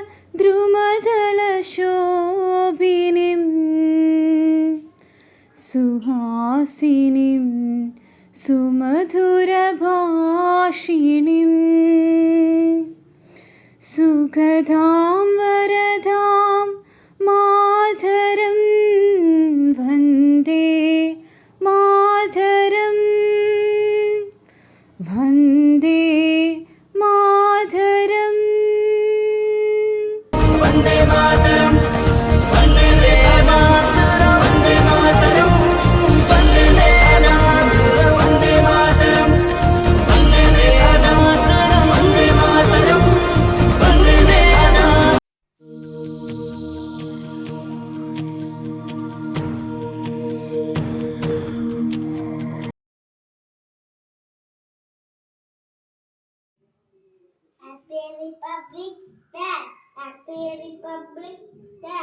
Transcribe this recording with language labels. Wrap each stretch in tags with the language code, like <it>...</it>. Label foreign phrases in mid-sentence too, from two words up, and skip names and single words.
<sa>ദ്രുമദളശോഭിനിം സുഹാസിനിം സുമധുരഭാഷിണിം സുഖദാം വരദാം മാതരം, വന്ദേ മാതരം, വന്ദേ മാതരം. वंदे मातरम, वंदे मातरम, वंदे मातरम, वंदे मातरम, वंदे मातरम, वंदे मातरम, वंदे मातरम, वंदे मातरम.</sa> <en>Happy Republic Day. Happy Republic Day.</en>